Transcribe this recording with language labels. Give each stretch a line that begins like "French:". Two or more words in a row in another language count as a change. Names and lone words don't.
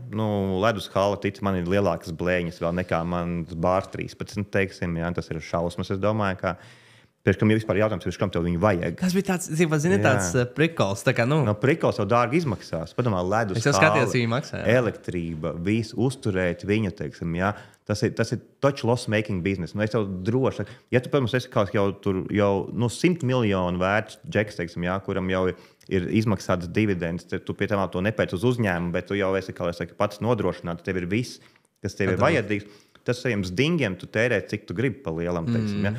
Latvian: Ledus hala, man ir lielākas blēņas vēl nekā man bārs 13, teiksim, jā, tas ir šausmas, es domāju, ka pirms kam jau vispār jautājums, pirms kam tev viņu vajag. Tas bija tāds, tāds prikols. Tā kā, prikols jau dārgi izmaksās. Padomā, ledus hala, elektrība, visu uzturēt viņu, teiksim, jā. Tas ir taču
English: loss-making business.
Latvian: Es tev droši, ja tu, protams, esi kaut jau 100 miljonu vērts džeks, teiksim, jā, kuram jau ir izmaksāts dividends, tu pie tam to nepēc uz uzņēmumu, bet tu jau esi, kā es saku, pats nodrošināts, tev ir viss, kas tev ir vajadzīgs. Tas saviem stingiem tu tērē, cik tu gribi pa lielam, teiksim, ja?